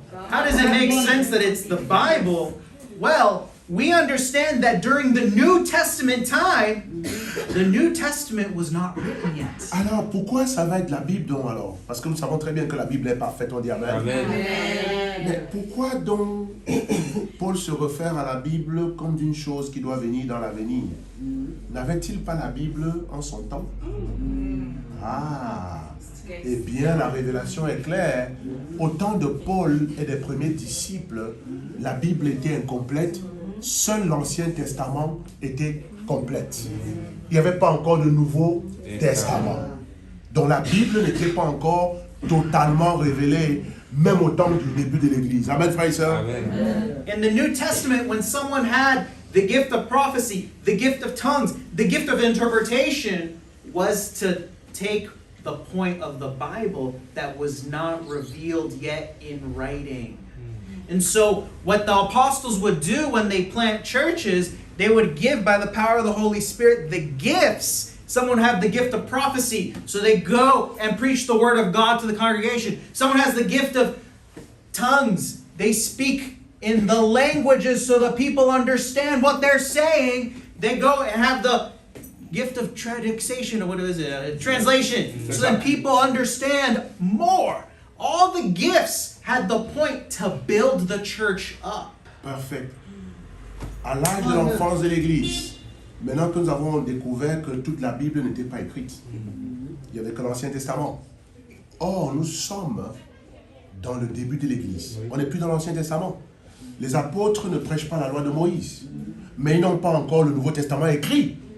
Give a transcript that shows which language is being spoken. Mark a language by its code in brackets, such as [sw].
[en] How does it make sense that it's the Bible? Well, we understand that during the New Testament time, the New Testament was not written yet. [fr] Alors, pourquoi ça va être la Bible donc alors? Parce que nous savons très bien que la Bible est parfaite, on dit Amen. Amen. Mais pourquoi donc Paul se réfère à la Bible comme d'une chose qui doit venir dans l'avenir? N'avait-il pas la Bible en son temps? Ah, eh bien la révélation est claire. Au temps de Paul et des premiers disciples, la Bible était incomplète. Seul l'Ancien Testament était complète. Il n'y avait pas encore de Nouveau Testament. Donc la Bible n'était pas encore totalement révélée, même au temps du début de l'Église. Amen, frères et sœurs. Amen. [en] In the New Testament, when someone had the gift of prophecy, the gift of tongues, the gift of interpretation, was to take the point of the Bible that was not revealed yet in writing. And so what the apostles would do when they plant churches, they would give by the power of the Holy Spirit the gifts. Someone have the gift of prophecy, so they go and preach the word of God to the congregation. Someone has the gift of tongues. They speak in the languages so the people understand what they're saying. They go and have the gift of traduction, or what is it? Translation. So then people understand more. All the gifts had the point to build the church up. [fr] Parfait. À l'âge de l'enfance de l'Église, maintenant que nous avons découvert que toute la Bible n'était pas écrite, il n'y avait que l'Ancien Testament. Or, nous sommes dans le début de l'Église. On n'est plus dans l'Ancien Testament. Les apôtres ne prêchent pas la loi de Moïse, mais ils n'ont pas encore le Nouveau Testament écrit.